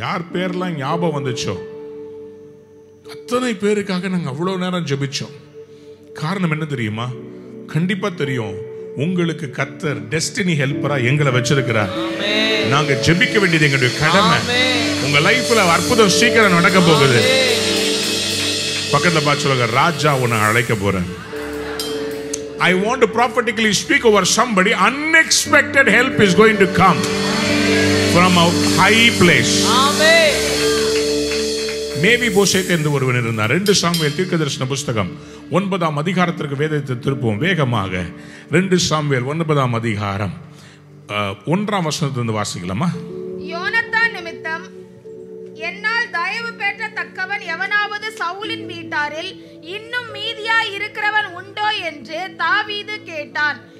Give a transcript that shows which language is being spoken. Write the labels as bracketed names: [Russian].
[Tamil] யார் பேர்லாம் ஞாபகம் வந்துச்சோ அத்தனை பேருக்காக நாங்கள் அவ்வளோ நேரம் ஜெபிச்சோம். காரணம் என்ன தெரியுமா? கண்டிப்பா தெரியும், உங்களுக்கு கர்த்தர் டெஸ்டினி ஹெல்ப்பரா எங்களை வச்சிருக்கிறார். நாங்க ஜெபிக்க வேண்டியது எங்களுடைய கடமை. உங்க லைஃப்ல அற்புதம் சீக்கிரம் நடக்க போகுது. பக்கத்துல பார்த்து சொல்லுங்க, ராஜா உன்னை அழைக்க போறேன். [English] I want to prophetically speak over somebody. Unexpected help is going to come from a high place. [Tamil] Amen. மேவி போசேத் என்று ஒருவன் இருந்தார். 2 சாமுவேல் தீர்க்கதரிசன புஸ்தகம் 9ஆம் அதிகாரத்திற்கு வேதத்தை திருப்புவோம் வேகமாக. 2 சாமுவேல் 9ஆம் அதிகாரம் 1ஆம் வசனத்திலிருந்து வாசிக்கலாமா? யோனத்தான் நிமித்தம் என்னால் தயவு பெற்றத்தக்கவன் எவனாவது சவுலின் வீட்டாரில் இன்னும் மீதியா இருக்கிறவன் உண்டோ என்று தாவீது கேட்டான்.